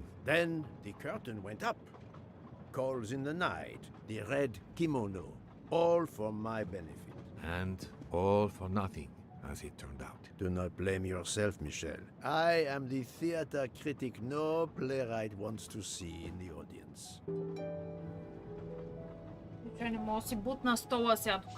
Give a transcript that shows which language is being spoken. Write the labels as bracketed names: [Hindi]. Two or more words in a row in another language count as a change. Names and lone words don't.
[English] Then the curtain went up. Calls in the night, the red kimono, all for my benefit. And all for nothing, as it turned out. Do not blame yourself, Michel. I am the theater critic no playwright wants to see in the audience. [Bulgarian] Не мога да си бутна стола сега тук.